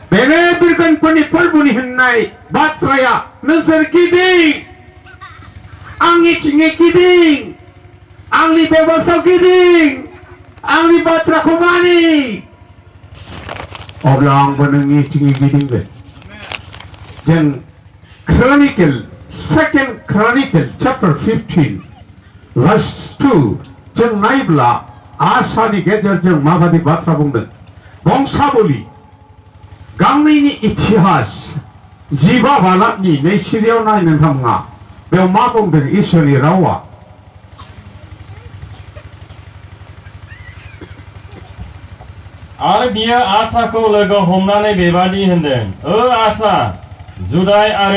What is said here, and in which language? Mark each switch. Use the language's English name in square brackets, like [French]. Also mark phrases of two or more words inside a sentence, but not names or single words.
[Bodo] बेनो बिरगोनफोरनि फोरबोनि होननाय बाथ्राया नोंसोर गिदिं आंनिथिङै गिदिं आंनि बेबस्थायाव गिदिं आंनि बाथ्राखौ मानि अब्ला आंबो नोंनिथिङै गिदिंगोन जों Chronicle, 2nd Chronicle, chapter 15, verse 2 जों नायब्ला आसानि गेजेरजों माबादि बाथ्रा बुंदों बंसावली गांनैनि इतिहास जिबा बालाकनि नैसिरियाव नाय नोंथांमोना बेयाव मा बुंदों इसोरनि रावा आरो बियो आसाखौ लोगो हमनानै बेबादि होनदों आसा जुदाय आरो